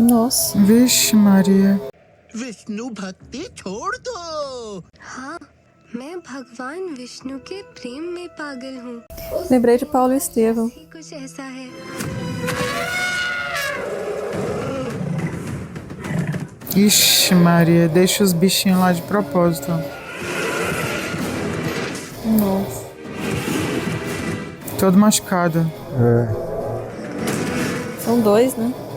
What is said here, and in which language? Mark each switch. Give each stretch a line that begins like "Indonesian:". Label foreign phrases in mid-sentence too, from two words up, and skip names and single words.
Portuguese: Nossa. Vixe, Maria.
Hindi: विष्णु भक्ति छोड़ दो। हाँ, मैं भगवान विष्णु के प्रेम में पागल हूँ।
Portuguese: Lembrei de Paulo Estevão.
Hindi: कुछ ऐसा है।
Portuguese: Ixi, Maria, deixa os bichinhos lá de propósito. Nossa. Todo machucado. São dois, né?